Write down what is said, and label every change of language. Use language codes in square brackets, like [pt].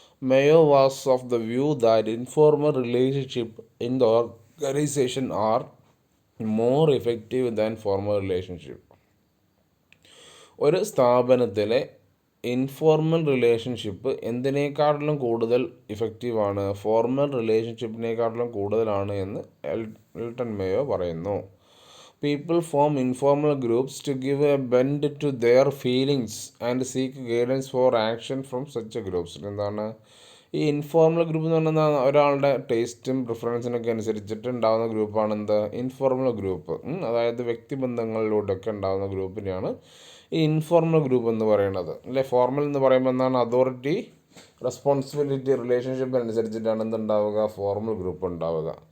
[en] Mayo was of the view that informal relationship in the organisation are more effective than formal relationship. [ml] ഒരു സ്ഥാപനത്തിലെ informal relationship എന്തിനേക്കാട്ടിലും കൂടുതൽ ഇഫക്റ്റീവാണ്, formal റിലേഷൻഷിപ്പിനേക്കാട്ടിലും കൂടുതലാണ് എന്ന് Elton Mayo പറയുന്നു. [en] People form informal groups to give a bend to their feelings and seek guidance for action from such groups. [ml] എന്താണ് ഈ informal group എന്ന് പറഞ്ഞാൽ ഒരാളുടെ ടേസ്റ്റും പ്രിഫറൻസിനൊക്കെ അനുസരിച്ചിട്ട് ഉണ്ടാകുന്ന ഗ്രൂപ്പാണ് എന്ത് ഇൻഫോർമൽ ഗ്രൂപ്പ്. അതായത് വ്യക്തിബന്ധങ്ങളിലൂടെയൊക്കെ ഉണ്ടാകുന്ന ഗ്രൂപ്പിനെയാണ് ഈ ഇൻഫോർമൽ ഗ്രൂപ്പ് എന്ന് പറയുന്നത്, അല്ലേ. ഫോർമൽ എന്ന് പറയുമ്പോൾ എന്താണ് അതോറിറ്റി, റെസ്പോൺസിബിലിറ്റി, റിലേഷൻഷിപ്പ് അനുസരിച്ചിട്ടാണ് എന്തുണ്ടാവുക, ഫോർമൽ ഗ്രൂപ്പ് ഉണ്ടാവുക.